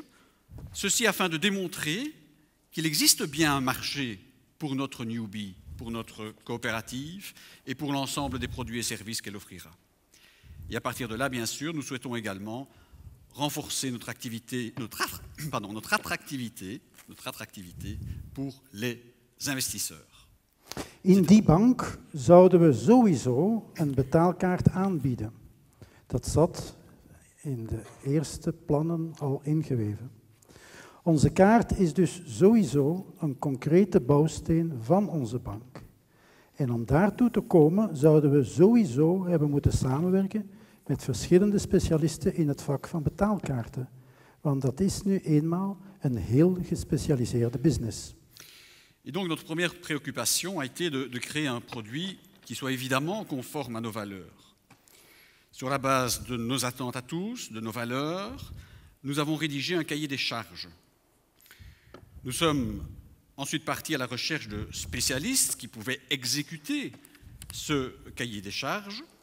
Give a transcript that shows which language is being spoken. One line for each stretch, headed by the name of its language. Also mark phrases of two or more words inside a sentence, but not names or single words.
French: Ceci afin de démontrer qu'il existe bien un marché pour notre Newbie, pour notre coopérative et pour l'ensemble des produits et services qu'elle offrira. Et à partir de là, bien sûr, nous souhaitons également renforcer notre attractivité pour les investisseurs.
Dutch: In die bank zouden we sowieso een betaalkaart aanbieden. Dat zat in de eerste plannen al ingeweven. Onze kaart is dus sowieso een concrete bouwsteen van onze bank. En om daartoe te komen zouden we sowieso hebben moeten samenwerken met verschillende specialisten in het vak van betaalkaarten. Want dat is nu eenmaal een heel gespecialiseerde business.
French: Et donc notre première préoccupation a été de créer un produit qui soit évidemment conforme à nos valeurs. Sur la base de nos attentes à tous, de nos valeurs, nous avons rédigé un cahier des charges. Nous sommes ensuite partis à la recherche de spécialistes qui pouvaient exécuter ce cahier des charges.